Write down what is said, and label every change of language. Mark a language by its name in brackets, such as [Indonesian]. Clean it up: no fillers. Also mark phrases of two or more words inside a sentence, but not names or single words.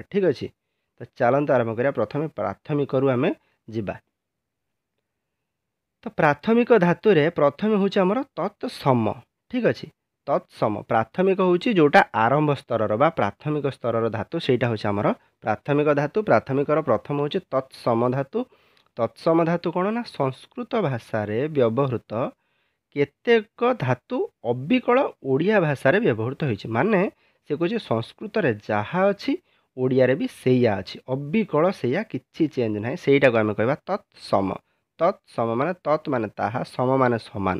[Odia] ଠିକ ଅଛି, ତ ଚାଲନ୍ତୁ ଆରମ୍ଭ କରିବା। ପ୍ରଥମେ ପ୍ରାଥମିକ ରୁ ଆମେ ଯିବା। ତ ପ୍ରାଥମିକ ଧାତୁ ରେ ପ୍ରଥମେ ହେଉଛି ଆମର ତତ୍ସମ। ଠିକ ଅଛି, ତତ୍ସମ ପ୍ରାଥମିକ ହେଉଛି ଯୋଉଟା ଆରମ୍ଭ ସ୍ତର ବା ପ୍ରାଥମିକ ସ୍ତର ଧାତୁ, ସେଇଟା ହେଉଛି ଆମର ପ୍ରାଥମିକ ଧାତୁ। ପ୍ରାଥମିକର ପ୍ରଥମ ହେଉଛି ତତ୍ସମ ଧାତୁ। ତତ୍ସମ ଧାତୁ କଣ ନା, ସଂସ୍କୃତ ଭାଷା ରେ ବ୍ୟବହୃତ କେତେକ ଧାତୁ ଅବିକଳ ଓଡ଼ିଆ ଭାଷା ରେ ବ୍ୟବହୃତ ହୋଇଛି। ମାନେ ସେ କହେ ସଂସ୍କୃତ ରେ ଯାହା ଅଛି ଓଡ଼ିଆ ରେ ବି ସେୟା ଅଛି, ଅବିକଳ ସେୟା, କିଛି ଚେଞ୍ଜ ନାହିଁ। ସେଇଟାକୁ ଆମେ କହିବା ତତ୍ସମ। ତତ୍ସମ ମାନେ ତତ୍ ମାନେ ତାହା, ସମ ମାନେ ସମାନ।